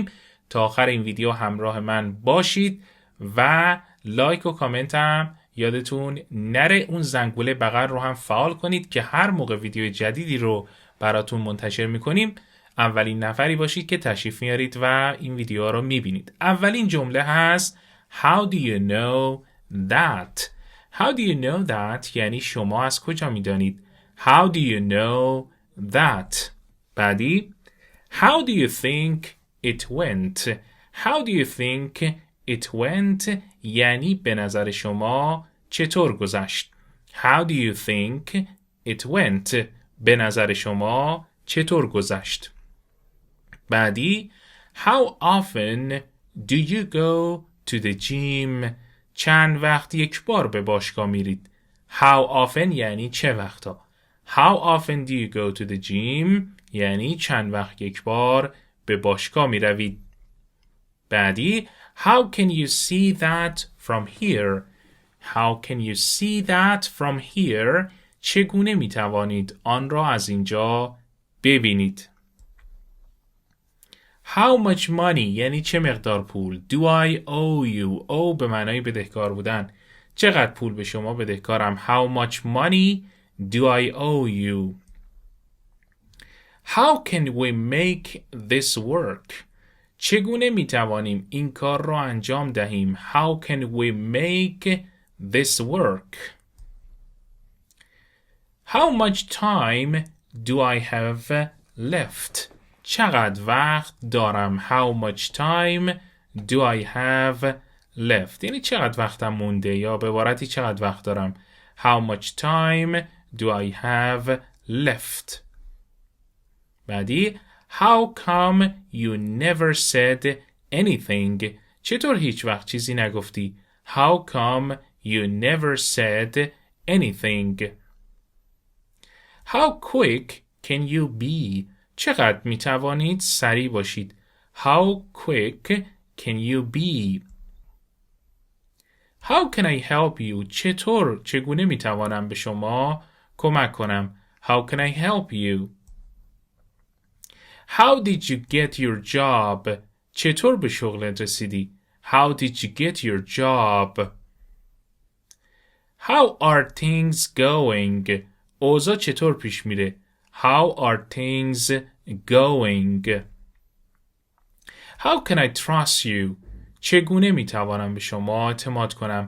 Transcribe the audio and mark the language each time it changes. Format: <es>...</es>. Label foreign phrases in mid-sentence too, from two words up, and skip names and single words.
<fa>تا آخر این ویدیو همراه من باشید و لایک و کامنت هم یادتون نره. اون زنگوله بغل رو هم فعال کنید که هر موقع ویدیو جدیدی رو براتون منتشر میکنیم اولین نفری باشید که تشریف میارید و این ویدیو رو میبینید. اولین جمله هست</fa> <en>How do you know that? How do you know that</en> <fa>یعنی شما از کجا میدانید؟</fa> <en>How do you know that? بعدی How do you think it went? How do you think it went</en> <fa>یعنی به نظر شما چطور گذشت؟</fa> <en>How do you think it went</en> <fa>به نظر شما چطور گذشت؟</fa> <en>بعدی How often do you go to the gym?</en> <fa>چند وقت یک بار به باشگاه میرید؟</fa> <en>How often</en> <fa>یعنی چه وقتا؟</fa> <en>How often do you go to the gym</en> <fa>یعنی چند وقت یک بار به باشگاه میروید؟</fa> <en>بعدی How can you see that from here? How can you see that from here?</en> <fa>چگونه میتوانید آن را از اینجا ببینید؟</fa> <en>How much money</en> <fa>یعنی چه مقدار پول؟</fa> <en>Do I owe you? owe</en> <fa>به معنای بدهکار بودن. چقدر پول به شما بدهکارم؟</fa> <en>How much money do I owe you? How can we make this work?</en> <fa>چگونه میتوانیم این کار را انجام دهیم؟</fa> <en>How can we make this work? How much time do I have left?</en> <fa>چقدر وقت دارم؟</fa> <en>How much time do I have left؟</en> <fa>یعنی چقدر وقتم مونده یا به عبارتی چقدر وقت دارم؟</fa> <en>How much time do I have left؟ بعدی How come you never said anything؟</en> <fa>چطور هیچ وقت چیزی نگفتی؟</fa> <en>How come you never said anything؟ How quick can you be؟</en> <fa>چقدر می توانید سریع باشید؟</fa> <en>How quick can you be؟ How can I help you؟</en> <fa>چگونه می توانم به شما کمک کنم؟</fa> <en>How can I help you؟ How did you get your job؟</en> <fa>چطور به شغلت رسیدی؟</fa> <en>How did you get your job؟ How are things going?</en> <fa>اوضاع چطور پیش میره؟</fa> <en>How are things going? How can I trust you?</en> <fa>چگونه میتوانم به شما اعتماد کنم؟</fa>